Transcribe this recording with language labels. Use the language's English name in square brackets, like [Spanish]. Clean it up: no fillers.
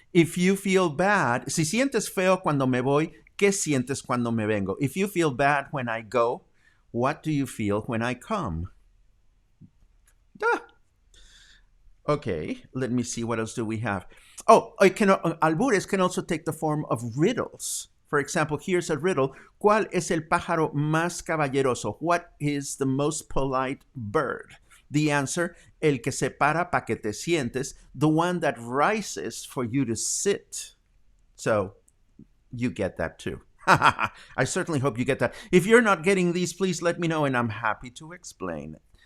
[English] If you feel bad, [Spanish] si sientes feo cuando me voy, ¿qué sientes cuando me vengo? [English] If you feel bad when I go, what do you feel when I come? Duh. Okay, let me see. What else do we have? Albures can also take the form of riddles. For example, here's a riddle. [Spanish] ¿Cuál es el pájaro más caballeroso? [English] What is the most polite bird? The answer, [Spanish] el que se para pa que te sientes, [English] the one that rises for you to sit. So you get that too. I certainly hope you get that. If you're not getting these, please let me know and I'm happy to explain.